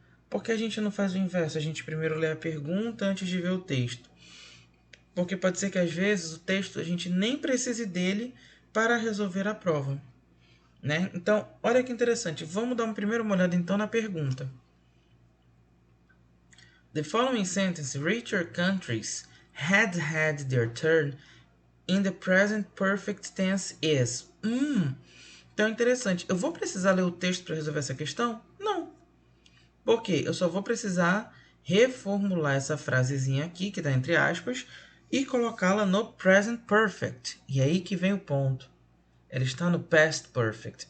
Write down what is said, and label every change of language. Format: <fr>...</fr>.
<pt>Por que a gente não faz o inverso? A gente primeiro lê a pergunta antes de ver o texto. Porque pode ser que às vezes o texto a gente nem precise dele para resolver a prova, né? Então, olha que interessante. Vamos dar uma primeira olhada então na pergunta.</pt> <en>The following sentence, richer countries had their turn in the present perfect tense is.</en> <pt>Então é interessante. Eu vou precisar ler o texto para resolver essa questão? Não. Por quê? Eu só vou precisar reformular essa frasezinha aqui, que está entre aspas, e colocá-la no present perfect. E aí que vem o ponto. Ela está no past perfect.</pt>